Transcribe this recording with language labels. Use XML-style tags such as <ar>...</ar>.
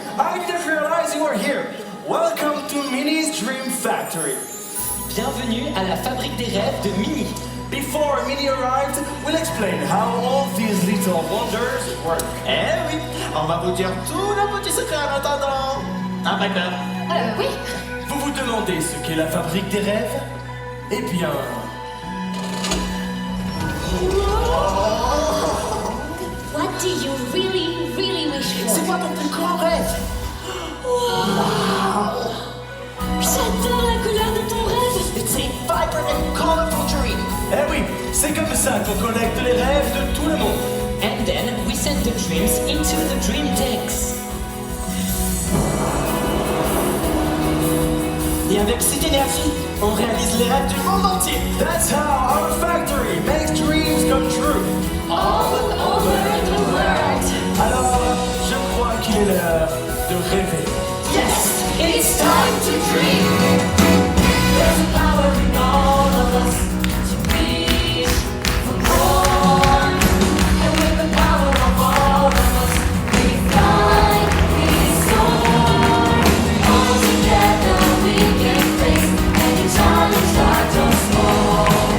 <en>I didn't realize you were here. Welcome to Minnie's Dream Factory.</en> <fr>Bienvenue à la fabrique des rêves de Minnie.</fr> <en>Before Minnie arrived, we'll explain how all these little wonders work.</en> <fr>Eh oui, on va vous dire tous nos petits secrets en attendant. Ah, d'accord. Oui. Vous vous demandez ce qu'est la fabrique des rêves? Eh bien...</fr> <en>What do you really wish for?</en> <fr>C'est quoi ton plus grand rêve?</fr> <en>Wow.</en> <fr>J'adore la couleur de ton rêve.</fr> <en>It's a vibrant and colorful dream.</en> <fr>Eh oui, c'est comme ça qu'on collecte les rêves de tout le monde.</fr> <en>And then we send the dreams into the dream tanks.</en> <fr>Et avec cette énergie, on réalise les rêves du monde entier.</fr> <en>That's how our factory makes dreams come true. All over the world.</en> <fr>Alors, je crois qu'il est l'heure de rêver.</fr> <en>Yes, it's time to dream. There's a power in all of us to reach for more. And with the power of all of us, we fly, we soar. All together we can face any challenge large or small.</en>